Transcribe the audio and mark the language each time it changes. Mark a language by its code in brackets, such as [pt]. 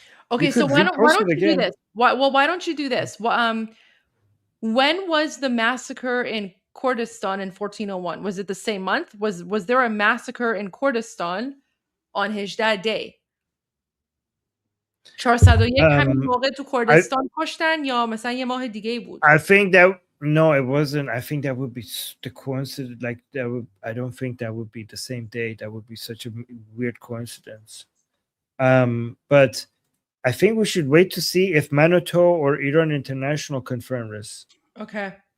[en] Okay, so why don't you do this? Why don't you do this? When was the massacre in Kurdistan in 1401? Was it the same month? Was there a massacre in Kurdistan on Hijdah Day? [fa] 401 همین موقع تو کردستان کشتن یا مثلا یه ماه دیگه بود. [en] I think that no, it wasn't. I think that would be the coincidence. Like that would. I don't think that would be the same day. That would be such a weird coincidence. But I think we should wait to see if Manoto or Iran International confirm this. Okay.